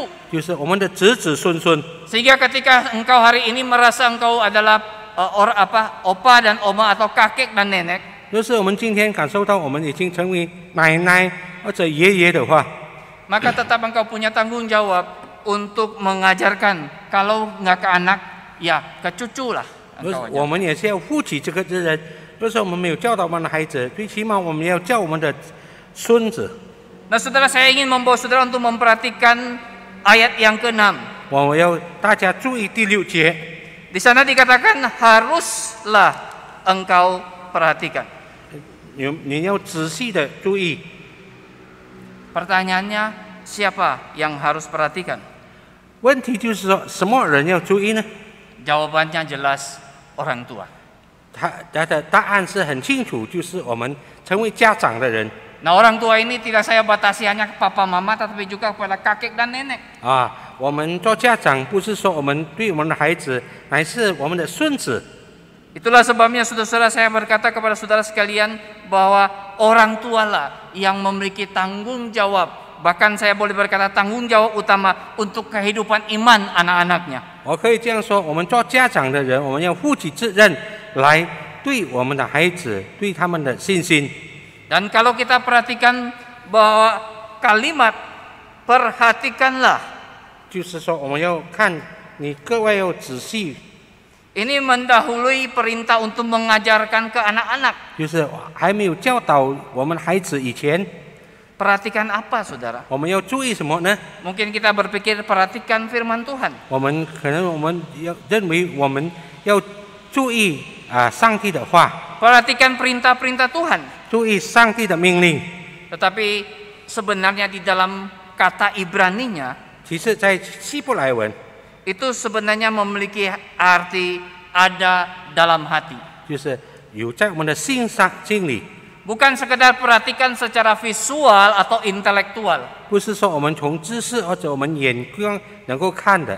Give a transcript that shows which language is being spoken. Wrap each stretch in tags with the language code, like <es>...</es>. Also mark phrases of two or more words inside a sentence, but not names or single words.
<zh>就是我们的子子孙孙。</zh> <id>Sehingga ketika engkau hari ini merasa engkau adalah opa dan oma atau kakek dan nenek,</id> <zh>就是我们今天感受到我们已经成为奶奶或者爷爷的话，</zh> <id>maka tetap engkau punya tanggung jawab untuk mengajarkan. Kalau nggak ke anak, ya ke cucu lah.</id> <zh>我们也是要负起这个责任。就是我们没有教导我们的孩子，最起码我们要教我们的孙子。</zh> <id>Nah, saudara, saya ingin membawa saudara untuk memperhatikan ayat yang ke-6.</id> <zh>我要大家注意第6节，</zh> <id>Di sana dikatakan haruslah engkau perhatikan.</id> <zh>你要仔细的注意。</zh> <id>Pertanyaannya, siapa yang harus perhatikan?</id> <zh>问题就是说，什么人要注意呢？</zh> <id>Jawabannya jelas, orang tua.</id> <zh>他的答案是很清楚，就是我们成为家长的人。</zh> <id>Nah, orang tua ini tidak saya batasi hanya papa mama, tetapi juga kepada kakek dan nenek.</id> <zh>我们做家长不是说我们对我们的孩子，乃是我们的孙子。</zh> <id>Itulah sebabnya saudara-saudara, saya berkata kepada saudara sekalian bahwa orang tualah yang memiliki tanggung jawab. Bahkan saya boleh berkata tanggung jawab utama untuk kehidupan iman anak-anaknya.</id> <zh>我可以这样说，我们做家长的人，我们要负起责任来对我们的孩子，对他们的信心。</zh> <id>Dan kalau kita perhatikan bahwa kalimat perhatikanlah,</id> <zh>就是说我们要看你各位要仔细，</zh> <id>ini mendahului perintah untuk mengajarkan ke anak-anak.</id> <zh>就是还没有教导我们孩子以前，</zh> <id>Perhatikan apa, saudara?</id> <zh>我们要注意什么呢？</zh> <id>Mungkin kita berpikir perhatikan firman Tuhan.</id> <zh>我们可能我们要认为我们要注意上帝的话，</zh> <id>Perhatikan perintah-perintah Tuhan.</id> <zh>注意上帝的命令。</zh> <id>Tetapi sebenarnya di dalam kata Ibraninya</id> <zh>其实，在希伯来文，</zh> <id>itu sebenarnya memiliki arti ada dalam hati.</id> <zh>就是有在我们的心里。</zh> <id>bukan sekedar perhatikan secara visual atau intelektual.</id> <zh>不是说我们从知识或者我们眼光能够看的，</zh>